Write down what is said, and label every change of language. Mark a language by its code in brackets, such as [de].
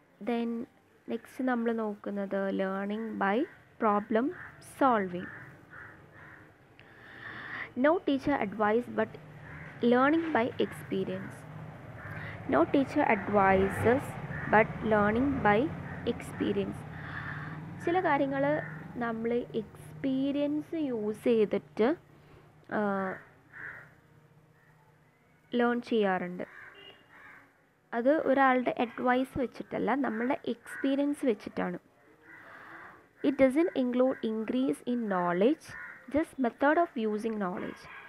[en] then next [ml] നമ്മൾ നോക്കുന്നത് learning by problem solving. [en] No teacher advice but learning by experience. No teacher advises but learning by experience. [ml] ചില കാര്യങ്ങൾ നമ്മൾ experience use ചെയ്തിട്ട് learn ചെയ്യാറുണ്ട്. അത് ഒരാളുടെ അഡ്വൈസ് വെച്ചിട്ടല്ല, നമ്മളുടെ എക്സ്പീരിയൻസ് വെച്ചിട്ടാണ്. [en] It doesn't include increase in knowledge, just method of using knowledge.